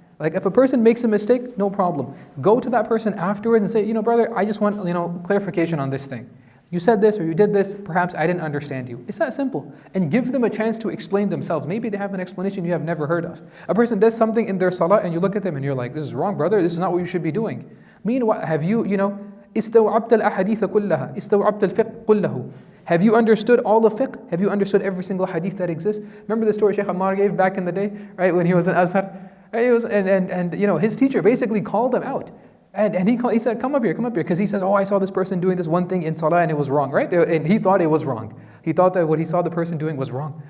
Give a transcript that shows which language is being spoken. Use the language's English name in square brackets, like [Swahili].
[English] Like if a person makes a mistake, no problem. Go to that person afterwards and say, brother, I just want, clarification on this thing. You said this or you did this, perhaps I didn't understand you. It's that simple. And give them a chance to explain themselves. Maybe they have an explanation you have never heard of. A person does something in their salah and you look at them and you're like, this is wrong, brother, this is not what you should be doing. Meanwhile, have you, [Arabic] استوعبت الأحاديث كلها استوعبت الفقه كله. [English] Have you understood all the fiqh? Have you understood every single hadith that exists? Remember the story Shaykh Ammar gave back in the day, right, when he was in Azhar? And his teacher basically called him out. And he said, come up here, because he said, I saw this person doing this one thing in salah and it was wrong, right? And he thought it was wrong. He thought that what he saw the person doing was wrong.